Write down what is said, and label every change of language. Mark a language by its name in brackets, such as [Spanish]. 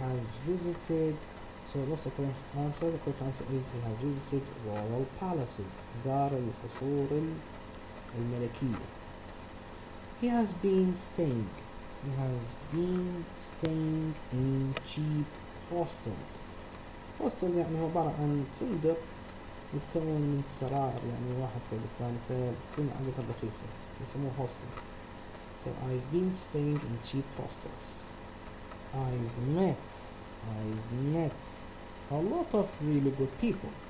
[English] So what's the correct answer? The correct answer is he has visited royal palaces. [Arabic] زار القصور الملكية. [English] He has been staying. He has been staying in cheap hostels. [Arabic] hostel يعني هو عبارة عن فندق متكون من سرائر, يعني واحد فوق الثاني, فبتكون عادة رخيصة, يسموه hostel. [English] So I've been staying in cheap hostels. I've met a lot of really good people.